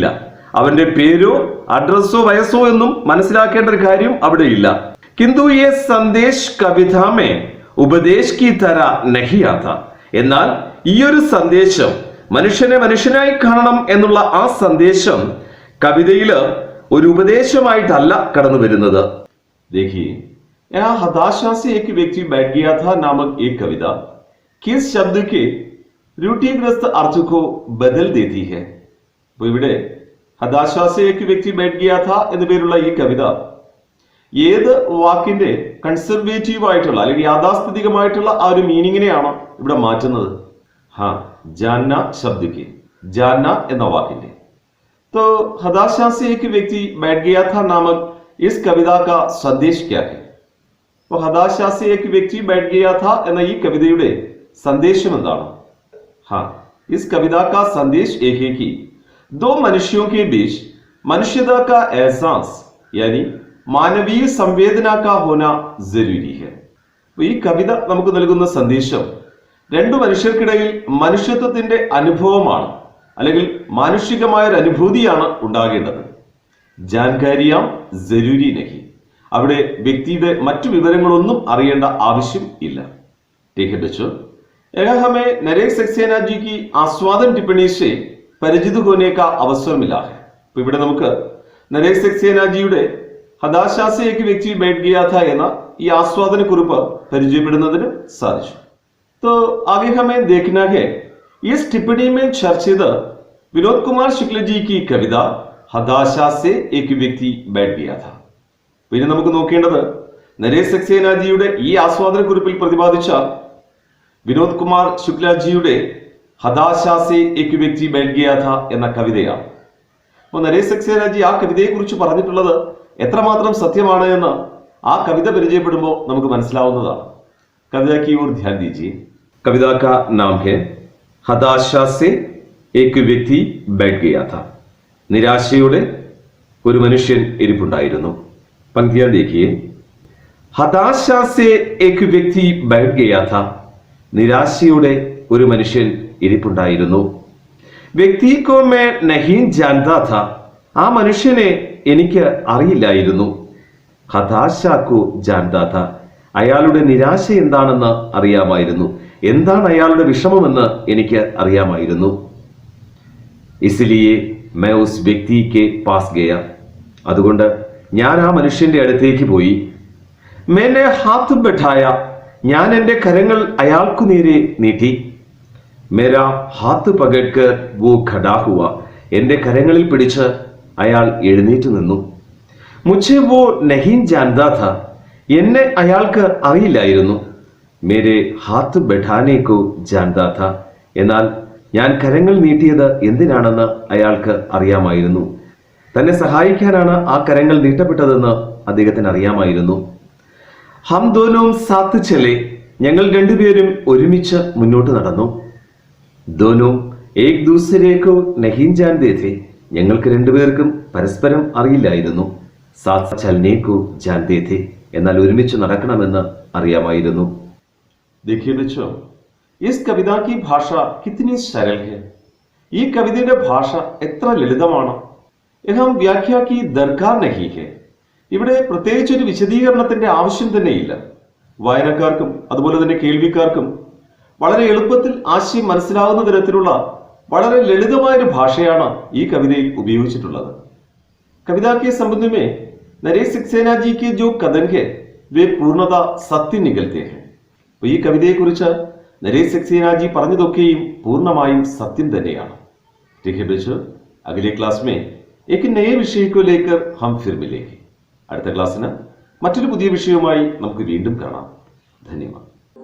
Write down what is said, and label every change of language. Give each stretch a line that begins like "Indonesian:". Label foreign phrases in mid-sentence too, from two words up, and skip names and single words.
Malayalam: അവന്റെ പേരോ അഡ്രസ്സോ വയസ്സോ എന്നും മനസ്സിലാക്കേണ്ട ഒരു കാര്യം അവിടെ ഇല്ല.
Hindi: किंतु यह संदेश कविता में उपदेश की तरह नहीं आता,
Malayalam: എന്നാൽ ഈ ഒരു സന്ദേശം മനുഷ്യനെ മനുഷ്യനായി കാണണം എന്നുള്ള ആ സന്ദേശം കവിതയില് ഒരു ഉപദേശമായിട്ടല്ല കടന്നു വരുന്നത്.
Hindi: देखिए यहाँ हताशा से एक व्यक्ति बैठ गया था नामक एक कविता किस शब्द के रूढ़िग्रस्त अर्थ को बदल देती है.
Malayalam: ഇവിടെ ഹതാശാ സെ ഏക് വ്യക്തി ബൈഠ് ഗയാ ഥാ എന്ന പേരുള്ള ഈ കവിത ഏത് വാക്കിന്റെ കൺസർവേറ്റീവ് ആയിട്ടുള്ള അല്ലെങ്കിൽ യാഥാസ്ഥിതികമായിട്ടുള്ള ആ ഒരു മീനിങ്ങിനെയാണ് ഇവിടെ മാറ്റുന്നത്. ഹാ,
Hindi: जानना शब्द का,
Malayalam: ജാന്ന എന്ന വാക്കിന്റെ.
Hindi: तो हताशा से एक व्यक्ति बैठ गया था नामक इस कविता का संदेश क्या है?
Malayalam: तो हताशा से एक व्यक्ति बैठ गया था എന്ന ഈ കവിതയുടെ സന്ദേശം എന്താണ്?
Hindi: हाँ, इस कविता का संदेश एक है कि दो मनुष्यों के बीच मनुष्यता का एहसास यानी मानवीय संवेदना का होना जरूरी है.
Malayalam: ഈ കവിത നമുക്ക് നൽകുന്ന സന്ദേശം രണ്ടു മനുഷ്യർക്കിടയിൽ മനുഷ്യത്വത്തിന്റെ അനുഭവമാണ്, അല്ലെങ്കിൽ മാനുഷികമായ ഒരു അനുഭൂതിയാണ് ഉണ്ടാകേണ്ടത്.
Hindi: जानकारियाँ जरूरी नहीं,
Malayalam: അവിടെ വ്യക്തിയുടെ മറ്റു വിവരങ്ങളൊന്നും അറിയേണ്ട ആവശ്യം ഇല്ല.
Hindi: ठीक है बच्चों, यह हमें नरेश सक्सेना जी की आस्वादन टिप्पणी से परिचित होने का अवसर मिला है.
Malayalam: तो ഇവിടെ നമുക്ക് നരേഷ് സക്സേന ജിയുടെ ഹതാശാ സെ ഏക് വ്യക്തി ബൈഠ് ഗയാ ഥാ എന്ന ഈ ആസ്വാദന കുറിപ്പ് പരിചയപ്പെടുന്നതിന് സാധിച്ചു.
Hindi: तो आगे हमें देखना है इस टिप्पणी में चर्चित विनोद कुमार शुक्ल जी की कविता हताशा से एक व्यक्ति बैठ गया था.
Malayalam: പിന്നെ നമുക്ക് നോക്കേണ്ടത് നരേഷ് സക്സേന ജിയുടെ ഈ ആസ്വാദന കുറിപ്പിൽ പ്രതിപാദിച്ച വിനോദ് കുമാർ ശുക്ലജിയുടെ ഹതാശാ സെ ഏക് വ്യക്തി ബൈഠ് ഗയാ ഥാ എന്ന കവിതയാണ്. അപ്പോൾ നരേഷ് സക്സേന ജി ആ കവിതയെ കുറിച്ച് പറഞ്ഞിട്ടുള്ളത് എത്രമാത്രം സത്യമാണ് എന്ന് ആ കവിത പരിചയപ്പെടുമ്പോൾ നമുക്ക് മനസ്സിലാവുന്നതാണ്.
Hindi: കവിത की ओर ध्यान दीजिए. कविता का नाम है हताशा से एक व्यक्ति बैठ गया था.
Malayalam: നിരാശയുടെ ഒരു മനുഷ്യൻ ഇരിപ്പുണ്ടായിരുന്നു.
Hindi: पंक्तियां देखिए. हताशा से एक व्यक्ति बैठ गया था.
Malayalam: നിരാശയുടെ ഒരു മനുഷ്യൻ ഇരിപ്പുണ്ടായിരുന്നു.
Hindi: व्यक्ति को मैं नहीं जानता था,
Malayalam: ആ മനുഷ്യനെ എനിക്ക് അറിയില്ലായിരുന്നു.
Hindi: हताशा को जानता था.
Malayalam: അയാളുടെ നിരാശ എന്താണെന്ന് അറിയാമായിരുന്നു. എന്താണ് അയാളുടെ വിഷമമെന്ന് എനിക്ക് അറിയാമായിരുന്നു.
Hindi: इसलिए मैं उस व्यक्ति के पास गया.
Malayalam: അതുകൊണ്ട് ഞാൻ ആ മനുഷ്യന്റെ അടുത്തേക്ക് പോയി.
Hindi: मैंने हाथ बढ़ाया.
Malayalam: ഞാൻ എൻ്റെ കരങ്ങൾ അയാൾക്കു നേരെ നീട്ടി.
Hindi: मेरा हाथ पकड़ वो खड़ा हुआ.
Malayalam: എൻ്റെ കരങ്ങളിൽ പിടിച്ച് അയാൾ എഴുന്നേറ്റ് നിന്നു.
Hindi: മുझे वो नहीं जानता था.
Malayalam: എന്നെ അയാൾക്ക് അറിയില്ലായിരുന്നു.
Hindi: मेरे हाथ बढ़ाने को जानता था.
Malayalam: എന്നാൽ ഞാൻ കരങ്ങൾ നീട്ടിയത് എന്തിനാണെന്ന് അയാൾക്ക് അറിയാമായിരുന്നു. തന്നെ സഹായിക്കാനാണ് ആ കരങ്ങൾ നീട്ടപ്പെട്ടതെന്ന് അദ്ദേഹത്തിന് അറിയാമായിരുന്നു.
Hindi: हम दोनों साथ चले.
Malayalam: ഞങ്ങൾ രണ്ടുപേരും ഒരുമിച്ച് മുന്നോട്ട് നടന്നു.
Hindi: दोनों एक दूसरे को नहीं जानते थे.
Malayalam: ഞങ്ങൾക്ക് രണ്ടുപേർക്കും പരസ്പരം അറിയില്ലായിരുന്നു.
Hindi: साथ चलने को जानते थे.
Malayalam: എന്നാൽ ഒരുമിച്ച് നടക്കണമെന്ന് അറിയാമായിരുന്നു.
Hindi: देखिए बच्चों, इस कविता की भाषा कितनी सरल है.
Malayalam: ഈ കവിതയുടെ ഭാഷ എത്ര ലളിതമാണ്.
Hindi: यहाँ व्याख्या की दरकार नहीं है.
Malayalam: ഇവിടെ പ്രത്യേകിച്ച് ഒരു വിശദീകരണത്തിന്റെ ആവശ്യം തന്നെയില്ല. വായനക്കാർക്കും അതുപോലെ തന്നെ കേൾവിക്കാർക്കും വളരെ എളുപ്പത്തിൽ ആശയം മനസ്സിലാവുന്ന തരത്തിലുള്ള വളരെ ലളിതമായ ഒരു ഭാഷയാണ് ഈ കവിതയിൽ ഉപയോഗിച്ചിട്ടുള്ളത്.
Hindi: कविता के संबंध में नरेश सक्सेना जी के जो कथन है वे पूर्णतः सत्य निकलते हैं.
Malayalam: ഈ കവിതയെക്കുറിച്ച് നരേഷ് സക്സേന ജി പറഞ്ഞതൊക്കെയും പൂർണ്ണമായും സത്യം തന്നെയാണ്.
Hindi: ठीक है बच्चों, अगले क्लास में एक नए विषय को लेकर हम फिर मिलेंगे.
Malayalam: അടുത്ത ക്ലാസ്സിന് മറ്റൊരു പുതിയ വിഷയവുമായി നമുക്ക് വീണ്ടും കാണാം. ധന്യവാദം.